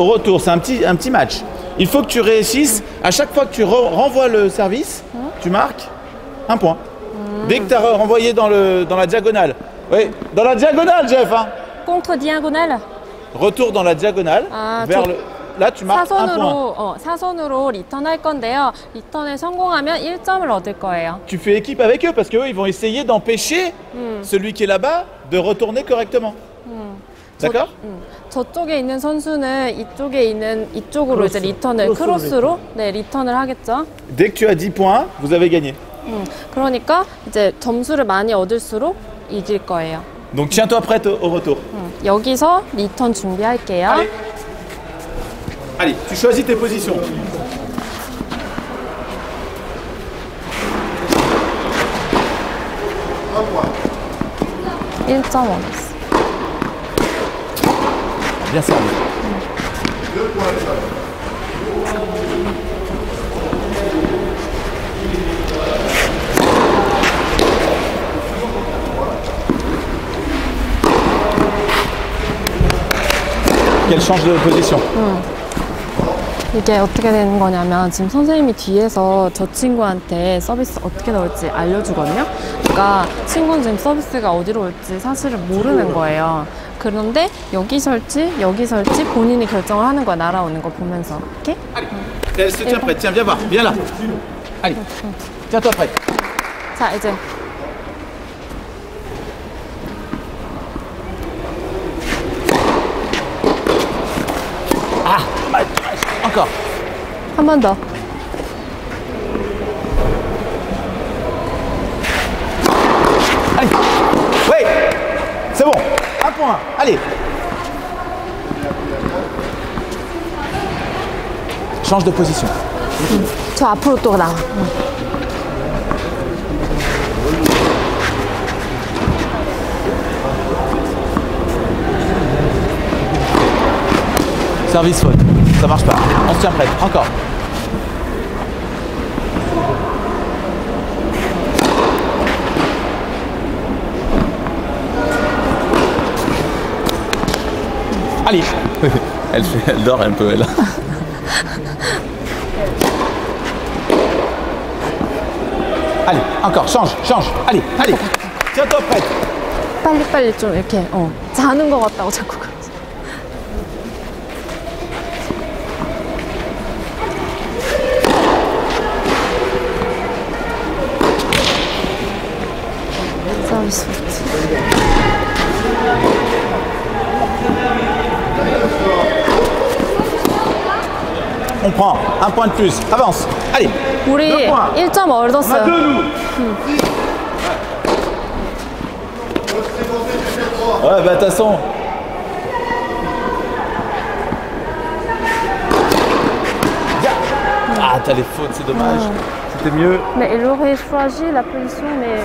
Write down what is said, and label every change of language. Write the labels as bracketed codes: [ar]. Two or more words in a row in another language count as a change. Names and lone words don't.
[fr] Au retour, c'est un petit match. Il faut que tu réussisses. À chaque fois que tu renvoies le service, tu marques un point. Dès que tu as renvoyé dans la diagonale. Oui, dans la diagonale, Jeff. Hein. contre diagonale. Retour dans la diagonale Ah, vers tout. le. là, tu marques un point. [ko] 사선으로 리턴할 건데요. 리턴에 성공하면 1점을 얻을 거예요. [fr] Tu fais équipe avec eux parce qu'eux, ils vont essayer d'empêcher celui qui est là-bas de retourner correctement. D'accord? [ko] 저쪽에 있는 선수는 이쪽으로 이제 리턴을 크로스로 리턴을 하겠죠. [fr] Dès que tu as 10 points, vous avez gagné. [ko] 그러니까 이제 점수를 많이 얻을수록 이길 거예요. [fr] Donc tiens-toi prête au retour. [ko] 여기서 리턴 준비할게요. [fr] Allez. Allez, tu choisis tes positions. [ko] 일 점 얻었어. [fr] Bien servi. Qu'elle change de position. [ko] 이게 어떻게 되는 거냐면 지금 선생님이 뒤에서 저 친구한테 서비스 어떻게 넣을지 알려주거든요. 그러니까 친구는 지금 서비스가 어디로 올지 사실은 모르는 거예요. 그런데 여기 설치, 여기 설치 본인이 결정을 하는 거야. 날아오는 거 보면서. 이렇게? [fr] Elle se tient prête. Tiens, viens voir. Viens là. Allez. Tiens-toi prête. [ko] 자, 이제 [fr] Encore. [ko] 한 번 더. [fr] Allez. Oui. C'est bon. Un point. Allez. Change de position. [ko] 저 앞으로 또 나와. [fr] Service faute. Ça marche pas. On se tient prête. Encore. Allez. Elle dort un peu, elle. Allez, encore. Change. Allez. Tiens-toi prête. [ko] 빨리빨리 좀 이렇게 자는 것 같다고 자꾸 그러지. 서비스 포트. [fr] On prend un point de plus. Avance. Allez. [ko] 우리 1점 얻었어요. [fr] Ouais, bah de toute façon. Ah, t'as les fautes, c'est dommage. C'était mieux. Mais elle aurait choisi la position, mais